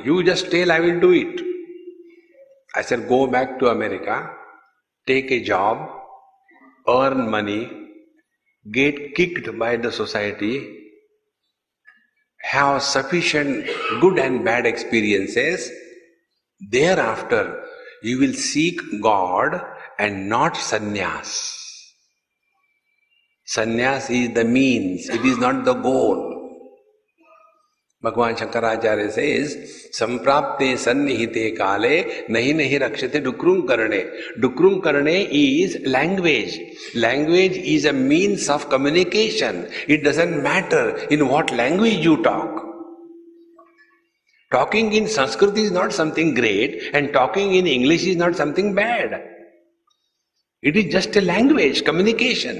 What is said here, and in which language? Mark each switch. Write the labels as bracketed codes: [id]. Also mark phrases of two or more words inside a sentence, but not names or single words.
[en] You just tell, I will do it. I said, go back to America, take a job, earn money, get kicked by the society, have sufficient good and bad experiences. Thereafter, you will seek God and not sannyas. Sannyas is the means, it is not the goal. Bhagavan Shankaracharya says, [sa] सम्प्राप्ते सन्निहिते काले नहि नहि रक्षते डुकृञ् करणे. डुकृञ् करणे [en] is language. Language is a means of communication. It doesn't matter in what language you talk. Talking in Sanskrit is not something great, and talking in English is not something bad. It is just a language, communication.